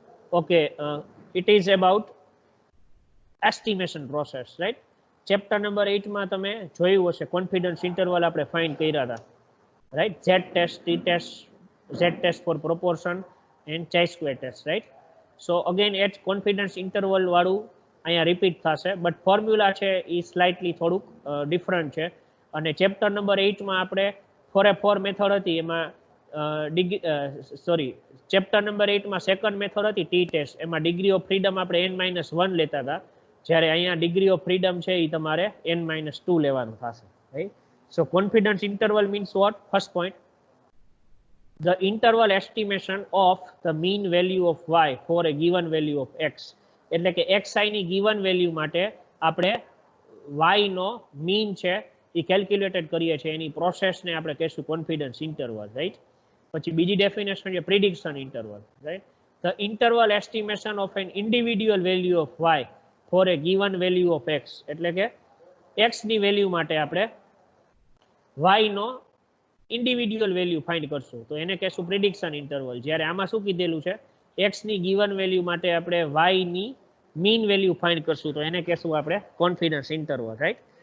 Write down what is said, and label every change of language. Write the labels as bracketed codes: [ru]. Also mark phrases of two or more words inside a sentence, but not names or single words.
[en] Okay, it is about estimation process, right? chapter number 8 [gu] માં તમે જોયું હશે [en] confidence interval [gu] આપણે ફાઇન્ડ કર્યા હતા, રાઈટ? [en] Z test, T test, Z test for proportion and chi square test, right? so again at confidence interval [gu] વાળું અહીંયા રિપીટ થશે, [en] but formula [gu] છે એ સ્લાઇટલી થોડુંક ડિફરન્ટ છે. અને [en] chapter number 8 [gu] માં આપણે 4 મેથડ હતી, એમાં [en] chapter number 8 [gu] માં [en] second method [gu] હતી [en] T test, [gu] એમાં [en] degree of freedom [gu] આપણે n-1 લેતા હતા, જ્યારે અહીંયા [en] degree of freedom [gu] છે એ તમારે n-2 લેવાનું થશે, રાઈટ? [en] so confidence interval means what? first point, the interval estimation of the mean value of y for a given value of x. [gu] એટલે કે xi ની [en] given value [gu] માટે આપણે y નો mean છે એ કેલ્ક્યુલેટેડ કરીએ છીએ, એની પ્રોસેસને આપણે કહીશું [en] confidence interval, [gu] રાઈટ? પછી બીજી ડેફિનેશન છે [en] prediction interval, [gu] રાઈટ? [en] the interval estimation of an individual value of y for a given value of x. [gu] એટલે કે x ની વેલ્યુ માટે આપણે y નો [en] individual value [gu] ફાઇન્ડ કરશું, તો એને કહેશું [en] prediction interval. [gu] જ્યારે આમાં શું કીધેલું છે? x ની [en] given value [gu] માટે આપણે y ની [en] mean value [gu] ફાઇન્ડ કરશું, તો એને કહેશું આપણે [en] confidence interval, [gu] રાઈટ?